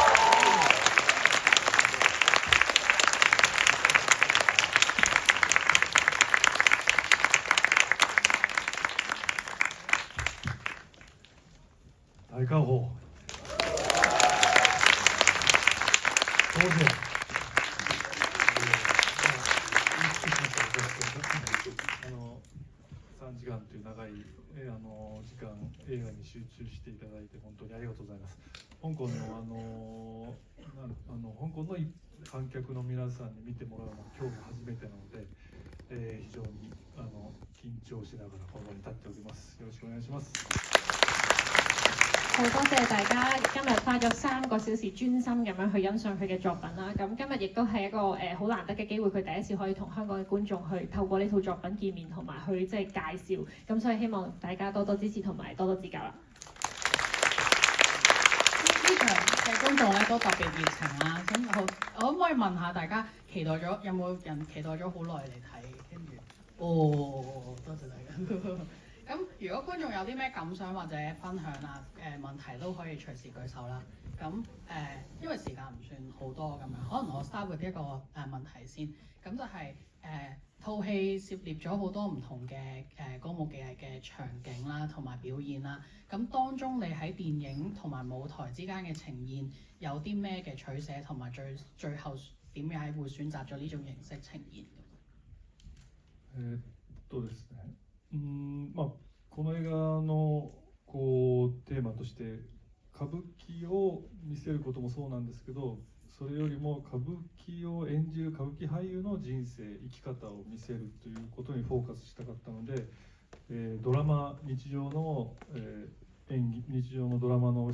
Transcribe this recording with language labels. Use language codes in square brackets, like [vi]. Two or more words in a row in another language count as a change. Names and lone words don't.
[yue] 大家好。 [ja] 当然3時間という長い時間映画に集中していただいて本当にありがとうございます。香港の観客の皆さんに見てもらうのは今日が初めてなので、非常に緊張しながらこの場に立っております。よろしくお願いします。 [yue] 好多謝大家今日花咗3個小時專心咁樣去欣賞佢嘅作品啦。咁今日亦都係一個好難得嘅機會，佢第一次可以同香港嘅觀眾去透過呢套作品見面，同埋去即係介紹。咁所以希望大家多多支持同埋多多指教啦。呢場嘅觀眾咧都特別熱情啦。咁我可唔可以問下大家期待咗有冇人期待咗好耐嚟睇？跟住多謝大家。咁如果觀眾有啲咩感想或者分享啊問題都可以隨時舉手啦。咁因為時間唔算好多咁樣，可能我 [en] start with [yue] 一個問題先。咁就係套戲涉獵咗好多唔同嘅歌舞伎藝嘅場景啦，同埋表演啦。咁當中你喺電影同埋舞台之間嘅呈現有啲咩嘅取捨，同埋最後點解會選擇咗呢種形式呈現？ [ja] ですね。この映画のテーマとして歌舞伎を見せることもそうなんですけど、それよりも歌舞伎を演じる歌舞伎俳優の人生生き方を見せるということにフォーカスしたかったので、ドラマ日常の、演技日常のドラマの